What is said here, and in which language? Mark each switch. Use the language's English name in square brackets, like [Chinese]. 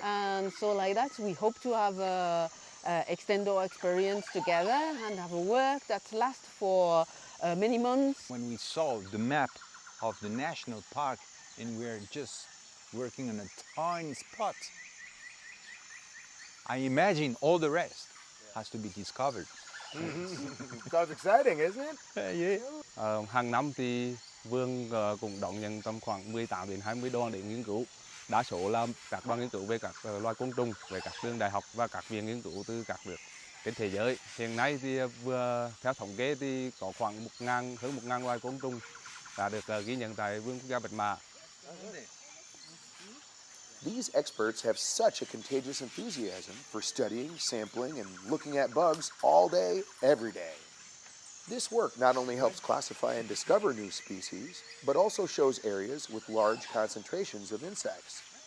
[English] And so like that, we hope to have extend our experience together and have a work that lasts for many months. When we saw the map of the national park and we're just working on a tiny spot, I imagine all the rest has to be discovered. Sounds exciting, isn't it? [Vietnamese] Hàng năm thì vườn cũng đón nhận tầm khoảng 18 đến 20 đoàn để nghiên cứu. Đa số là các đoàn nghiên cứu về các loài côn trùng, về các trường đại học và các viện nghiên cứu từ các nước trên thế giới. Hiện nay thì vừa theo thống kê thì có khoảng hơn 1.000 loài côn trùng đã được ghi nhận tại vườn quốc gia Bạch Mã. [English] These experts have such a contagious enthusiasm for studying, sampling, and looking at bugs all day, every day. This work not only helps classify and discover new species, but also shows areas with large concentrations of insects.